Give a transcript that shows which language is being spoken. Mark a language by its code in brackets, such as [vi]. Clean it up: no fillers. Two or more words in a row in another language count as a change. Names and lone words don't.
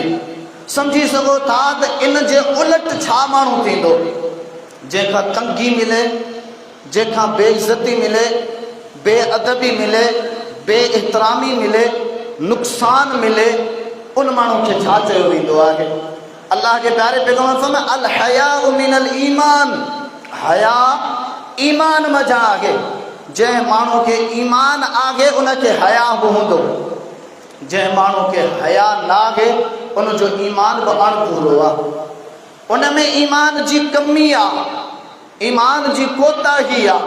[sd] सम्झी सघो था त इन जे उलट छा माण्हू थींदो? जंहिंखां तंगी मिले, जंहिंखां बेइज़ती मिले, बेअदबी मिले, बेएहतरामी मिले, नुक़सान मिले, उन माण्हू खे छा चयो वेंदो आहे? [ur] اللہ کے پیارے پیغمبر فرمایا, [ar] الحياء من الإيمان, [sd] हया ईमान मजा आहे। जंहिं माण्हू खे ईमान आहे उनखे हया बि हूंदो, जंहिं माण्हू खे हया न आहे उनजो ईमान बि अणपूरो आहे। उन में ईमान जी कमी आहे, ईमान जी कोताही आहे।